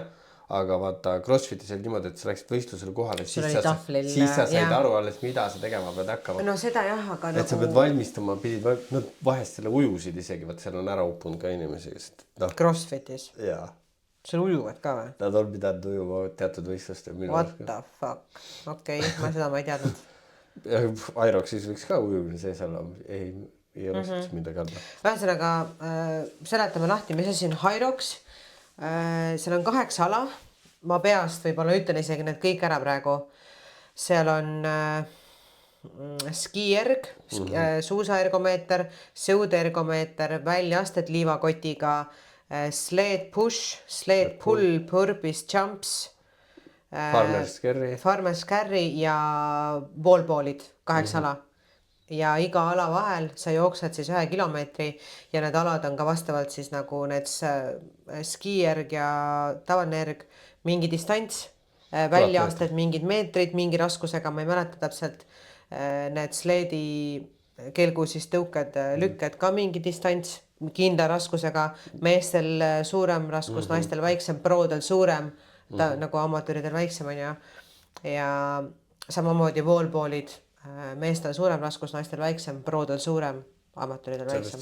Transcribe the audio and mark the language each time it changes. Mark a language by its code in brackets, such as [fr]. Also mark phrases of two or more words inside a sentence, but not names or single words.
[et] Aga vaata, CrossFitis oli niimoodi, et sa läksid võistlusele kohale, siis sa said aru alles, mida sa tegema pead hakkama. No seda jah, aga et sa pead valmistama, nad vahest selle ujusid isegi, vaat seal on ära uppunud ka inimesi. CrossFitis? Jaa. Sul ujuvad ka või? Nad on pidanud ujuma teatud võistluste. [en] What the fuck? [et] Okei, seda ma ei teadnud. Hyroxis võiks ka ujumine sees olla. Ei ole siis midagi alla. Ühesõnaga, seletame lahti, mis asi on Hyrox. Seal on 8 ala. Ma peast võib-olla ütlen isegi need kõik ära praegu. Seal on skierg, suusaergomeeter, sõudeergomeeter, väljaasted liivakotiga, [en] sled push, sled pull, burpees, jumps, farmer's carry [et] ja wallballid, 8 ala. Ja iga ala vahel sa jooksed siis 1 kilomeetri ja need alad on ka vastavalt siis nagu need skierg ja tavaline erg, mingi distants, väljaasted, mingid meetrid, mingi raskusega, ma ei mäleta täpselt, need sledi kelgu siis tõuked, lükked ka mingi distants, kindla raskusega, meestel suurem raskus, naistel väiksem, prodel suurem, nagu amatööridel väiksem on ja samamoodi wallballid, meestel suurem raskus, naistel väiksem, prodel suurem, amatööridel väiksem.